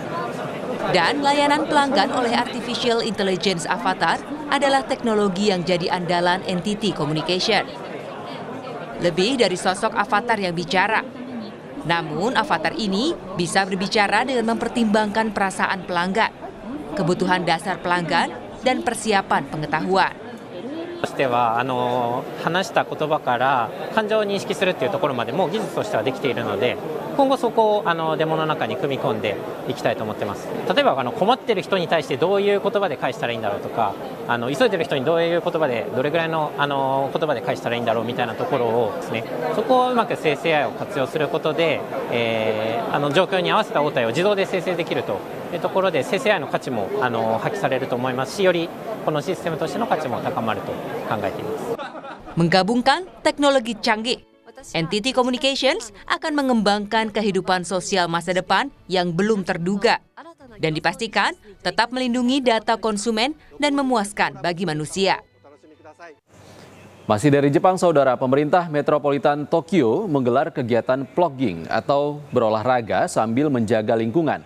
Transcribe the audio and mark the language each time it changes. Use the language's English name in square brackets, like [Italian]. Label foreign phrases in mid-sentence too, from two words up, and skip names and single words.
[Indonesian] Dan layanan pelanggan oleh Artificial Intelligence Avatar adalah teknologi yang jadi andalan NTT Communication. Lebih dari sosok avatar yang bicara. Namun avatar ini bisa berbicara dengan mempertimbangkan perasaan pelanggan, kebutuhan dasar pelanggan, dan persiapan pengetahuan. [Japanese] としては話した言葉から感情を認識するっていうところまでも技術としてはできているので、今後そこをデモの中に組み込んでいきたいと思ってます。例えば困っている人に対してどういう言葉で返したらいいんだろうとか、急いでいる人にどういう言葉でどれぐらいの言葉で返したらいいんだろうみたいなところをですね、そこをうまく生成 AI を活用することで、状況に合わせた応対を自動で生成できるというところで生成 AI の価値も発揮されると思いますし、よりこのシステムとしての価値も高まると考えています。 [Indonesian] Menggabungkan teknologi canggih, NTT Communications akan mengembangkan kehidupan sosial masa depan yang belum terduga dan dipastikan tetap melindungi data konsumen dan memuaskan bagi manusia. Masih dari Jepang, saudara, pemerintah metropolitan Tokyo menggelar kegiatan plogging atau berolahraga sambil menjaga lingkungan.